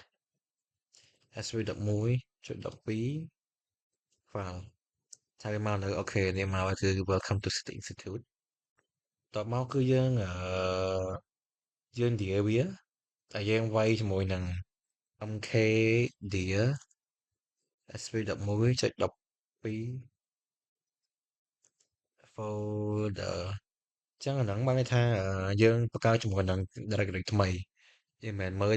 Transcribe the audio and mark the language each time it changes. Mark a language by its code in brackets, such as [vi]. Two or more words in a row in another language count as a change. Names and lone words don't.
[km] sv11.12 file ថាវាមកនៅអូខេនេះមកគឺ [en] welcome to city institute [km] តបមកគឺយើង dear វាតែយើងវាយជាមួយនឹង [en] mkdir sv11.12 folder [km] ចឹងអាហ្នឹងបានន័យថាយើងបង្កើតជាមួយនឹង directory ថ្មីយើងមិនមែនមើល